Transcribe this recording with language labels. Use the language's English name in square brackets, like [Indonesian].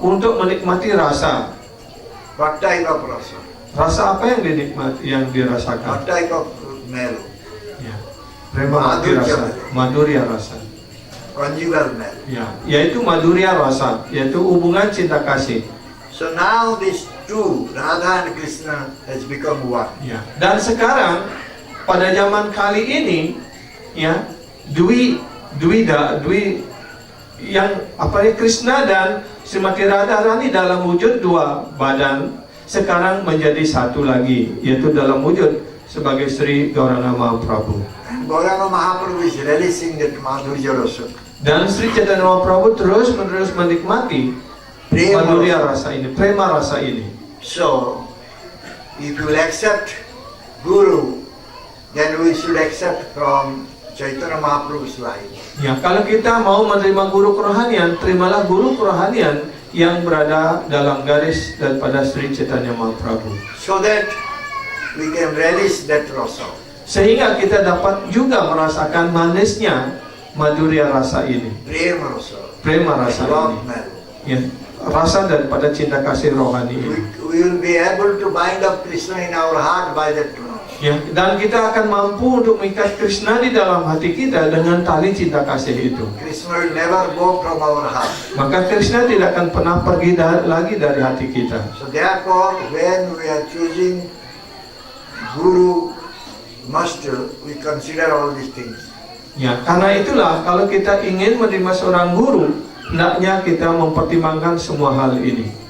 [Indonesian] Untuk menikmati rasa. [English] What type of rasa? [Indonesian] Rasa apa yang dinikmati, yang dirasakan? [English] What type of melo? [Indonesian] Ya, prema rasa, madhurya rasa. [English] Conjugal melo. [Indonesian] Ya, yaitu madhurya rasa, yaitu hubungan cinta kasih. [English] So now these two, Radha and Krishna, has become one. [Indonesian] Ya, dan sekarang pada zaman kali ini, ya, Dwi yang apa ya, Krishna dan Srimati Radharani dalam wujud dua badan sekarang menjadi satu lagi, yaitu dalam wujud sebagai Sri Gauranga Mahaprabhu. [English] And Gauranga Mahaprabhu is relishing that madhurya rasa. [Indonesian] Dan Sri Chaitanya Mahaprabhu terus-menerus menikmati madhurya rasa ini, prema rasa ini. [English] So, if you will accept Guru, then we should accept from Chaitanya Mahaprabhu's life. [Indonesian] Ya, kalau kita mau menerima guru kerohanian, terimalah guru kerohanian yang berada dalam garis daripada Sri Chaitanya Mahaprabhu. [English] So that we can relish that rasa. [Indonesian] Sehingga kita dapat juga merasakan manisnya madhurya rasa ini, [English] Prema rasa. [Indonesian] prema rasa [English] Love melo. [Indonesian] Ya, rasa daripada cinta kasih rohani ini. [English] We will be able to bind up Krishna in our heart by that [Indonesian] Ya, dan kita akan mampu untuk mengikat Krishna di dalam hati kita dengan tali cinta kasih itu. [English] Krishna will never go from our heart. [Indonesian] Maka Krishna tidak akan pernah pergi lagi dari hati kita. [English] So therefore, when we are choosing Guru, Master, we consider all these things. [Indonesian] Ya, karena itulah kalau kita ingin menerima seorang guru, hendaknya kita mempertimbangkan semua hal ini.